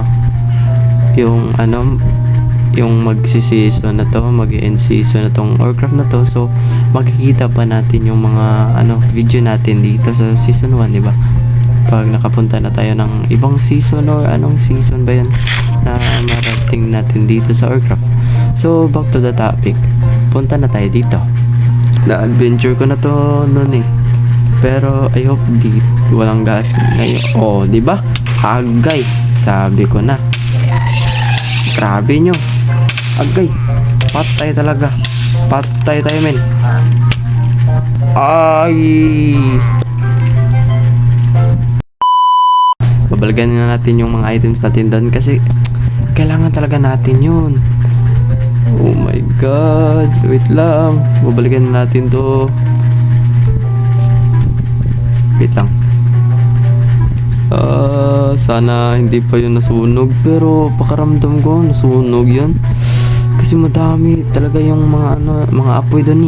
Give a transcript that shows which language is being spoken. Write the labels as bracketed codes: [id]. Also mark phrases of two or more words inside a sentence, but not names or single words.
[tl] Yung yung magsi-season na to, mag-end season na tong Warcraft na to, so makikita pa natin yung mga video natin dito sa season 1, diba? Pag nakapunta na tayo ng ibang season or anong season ba yun na marating natin dito sa Warcraft. [en] So back to the topic, [tl] punta na tayo dito. Na-adventure ko na to noon eh, pero [en] I hope [tl] walang gas ngayon. Diba? Agay, sabi ko na. Grabe nyo, agay, patay talaga, patay tayo men. Ay, babalikan na natin yung mga items natin doon kasi kailangan talaga natin yun. [en] Oh my god, [tl] wait lang, babalikan na natin to. Wait lang. Sana hindi pa yun nasunog, pero pakaramdam ko nasunog yun kasi madami talaga yung mga apoy doon eh.